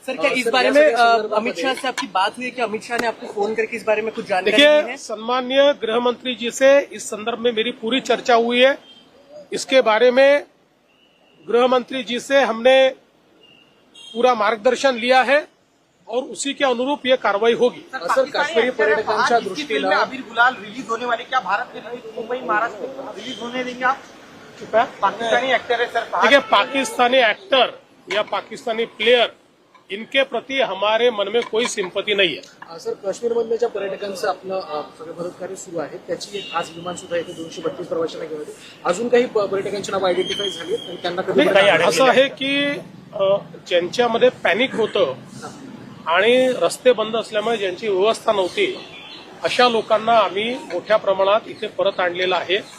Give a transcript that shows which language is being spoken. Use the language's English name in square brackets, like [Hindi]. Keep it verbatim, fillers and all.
[Hindi] Sir, क्या इस बारे में अमित शाह से आपकी बात हुई? क्या अमित शाह ने आपको फोन करके इस बारे में कुछ जानकारी दी है? देखिए, सम्माननीय गृह मंत्री जी से इस संदर्भ में मेरी पूरी चर्चा हुई है. इसके बारे में गृह मंत्री जी से हमने पूरा मार्गदर्शन लिया है और उसी के अनुरूप ये कार्रवाई होगी. [Marathi] सर, काश्मीरी पर्यटकांच्या दृष्टीला [Hindi] अबीर गुलाल रिलीज होने वाले, क्या भारत में मुंबई महाराष्ट्र में रिलीज होने देंगे आप? पाकिस्तानी एक्टर है सर. देखिए, पाकिस्तानी एक्टर या पाकिस्तानी प्लेयर इनके प्रति हमारे मन में कोई सिंपत्ति नहीं है. [Marathi] सर, काश्मीरमधल्या ज्या पर्यटकांचं आपलं सगळं मदत कार्य सुरू आहे त्याची एक आज विमान सुद्धा येथे दोनशे बत्तीस प्रवाशांना घेऊन येते. अजून काही पर्यटकांची नावं आयडेंटिफाय झाली आणि त्यांना कधी असं आहे की ज्यांच्यामध्ये पॅनिक होतं आणि रस्ते बंद असल्यामुळे ज्यांची व्यवस्था नव्हती अशा लोकांना आम्ही मोठ्या प्रमाणात इथे परत आणलेलं आहे.